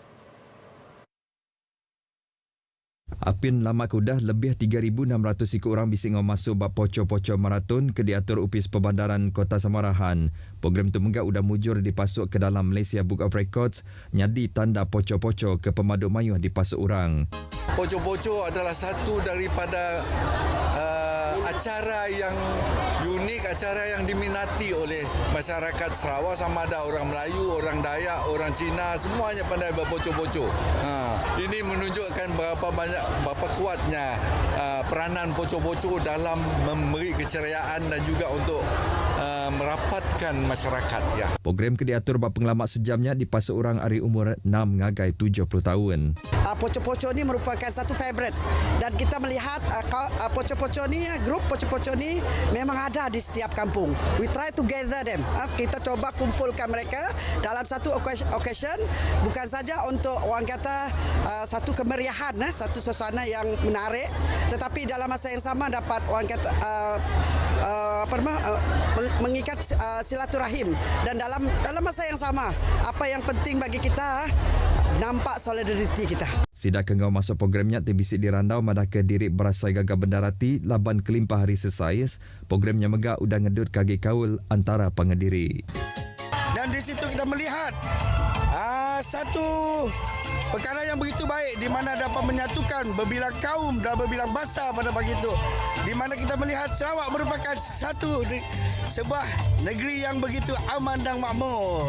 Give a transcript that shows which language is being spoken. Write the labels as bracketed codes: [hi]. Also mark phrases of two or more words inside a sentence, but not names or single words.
[iba] Apin lama kudah lebih 3,600 ikut orang bising ngau masuk bab poco maraton ke diatur Upis Perbandaran Kota Samarahan. Program tu menggak udah mujur dipasuk ke dalam Malaysia Book of Records nyadi tanda poco ke pemaduk mayuh dipasuk orang. [ms] Poco adalah satu daripada acara yang unik, acara yang diminati oleh masyarakat Sarawak, sama ada orang Melayu, orang Dayak, orang Cina, semuanya pandai berpoco. Ini menunjukkan berapa kuatnya peranan poco dalam memberi keceriaan dan juga untuk merapatkan masyarakat. Ya. [iba] Program ke diatur bab pengelamat sejamnya dipasuk orang hari umur 6 ngagai 70 tahun. [ms] Poco ni merupakan satu favorite dan kita melihat poco ni, grup poco ni memang ada di setiap kampung. [en] We try to gather them. [ms] Kita coba kumpulkan mereka dalam satu occasion, bukan saja untuk orang kata satu kemeriahan, satu suasana yang menarik, tetapi dalam masa yang sama dapat orang kata mengikat silaturahim, dan dalam masa yang sama apa yang penting bagi kita nampak solidariti kita. [iba] Sidak kengau masuk programnya tibisi dirandau madah ke diri berasai gagah bendarati laban kelimpah hari sesais. Programnya megak udah ngedut kaki kaul antara pengendiri. [ms] Dan di situ kita melihat satu perkara yang begitu baik di mana dapat menyatukan berbilang kaum dan berbilang bahasa pada pagi itu. Di mana kita melihat Sarawak merupakan sebuah negeri yang begitu aman dan makmur.